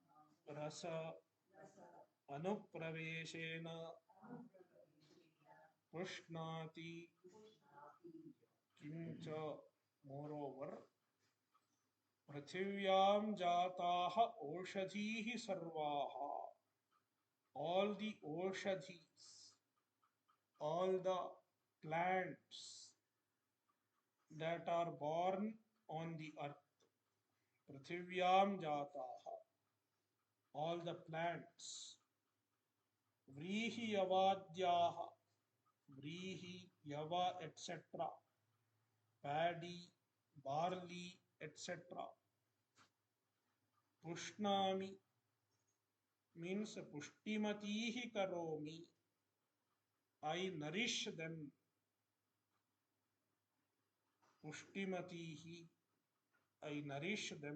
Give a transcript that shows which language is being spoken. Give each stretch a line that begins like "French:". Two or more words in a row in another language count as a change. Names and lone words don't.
Sanskrit: रस रस अनुप्रवेशेन पुष्णाति किंच मोरोवर पृथिव्यां जाताः ओषधीः सर्वाः
English: all the oshadhis, all the plants that are born on the earth,
Sanskrit: पृथिव्यां जाताः,
English: all the plants,
Sanskrit: व्रीहि यवाद्याः व्रीहि यव
English: etc., paddy, barley etc., pusnami means
Sanskrit: पुष्टिमतीः करोमि,
English: I nourish them, pushtimatihi, I nourish them.